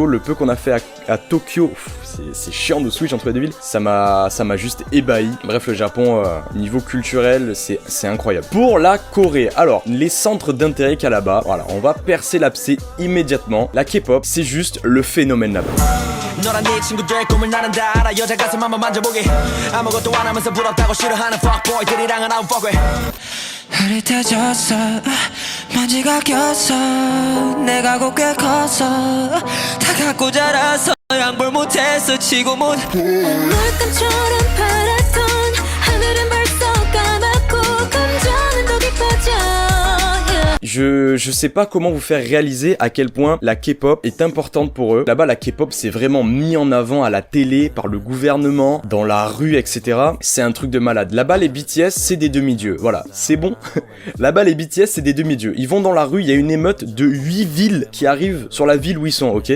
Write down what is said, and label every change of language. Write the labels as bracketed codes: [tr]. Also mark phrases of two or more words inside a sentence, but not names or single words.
[fr] Le peu qu'on a fait à Tokyo, c'est chiant de switch entre les deux villes, ça m'a juste ébahi. Bref, le Japon, niveau culturel, c'est incroyable. Pour la Corée, alors, les centres d'intérêt qu'il y a là-bas, voilà, on va percer l'abcès immédiatement. La K-pop, c'est juste le phénomène là-bas. [ko] 너란 네 친구들 꿈을 나는 다 알아 여자 가슴 한번 만져보게 아무것도 안 하면서 부럽다고 싫어하는 fuckboy들이랑은 [en] I don't fuck with [ko] 흐릿해졌어 먼지가 꼈어 내가 곱게 컸어 다 갖고 자라서 양볼 못했어 치고 못 물감처럼 파랗던 하늘은 벌써 까맣고 감정은 더 깊어져 [fr] Je sais pas comment vous faire réaliser à quel point la K-pop est importante pour eux. Là-bas, la K-pop c'est vraiment mis en avant à la télé, par le gouvernement, dans la rue, etc. C'est un truc de malade. Là-bas, les BTS, c'est des demi-dieux. Voilà, c'est bon. Là-bas, les BTS, c'est des demi-dieux. Ils vont dans la rue, il y a une émeute de 8 villes qui arrivent sur la ville où ils sont, ok?